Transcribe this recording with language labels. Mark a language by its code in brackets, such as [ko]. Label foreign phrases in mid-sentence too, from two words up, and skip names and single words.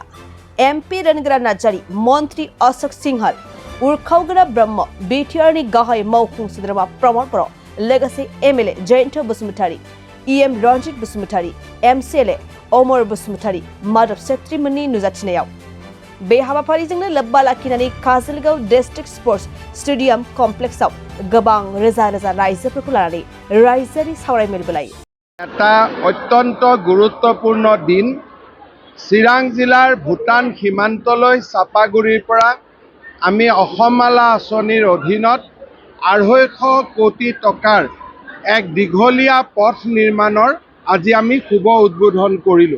[brx] एमपि रनगोरा नार्जारी, मन्त्रि अशोक सिंहाल, उर्खावगोरा ब्रह्म, बिटिआरनि गाहाय मावफुं सोद्रोमा प्रमद बर', लोगोसे एमएलए जयन्त बसुमतारी, इएम रन्जित बसुमतारी, एमसिएलए अमर बसुमतारी, माधव छेत्रीमोननि नुजाथिनायाव बे हाबाफारिजोंनो लोब्बा लाखिनानै काजलगाव डिस्ट्रिक्ट स्पर्ट्स स्टेडियाम कमप्लेक्सआव गोबां रोजा रोजा राइजोफोरखौ लानानै राइजोआरि सावरायमेलबो लायो। [as] এটা অত্যন্ত গুৰুত্বপূৰ্ণ দিন। চিৰাং জিলাৰ ভূটান সীমান্তলৈ চাপাগুৰিৰ পৰা আমি অসমমালা আঁচনিৰ অধীনত 250 কোটি টকাৰ এক দীঘলীয়া পথ নিৰ্মাণৰ আজি আমি শুভ উদ্বোধন কৰিলোঁ।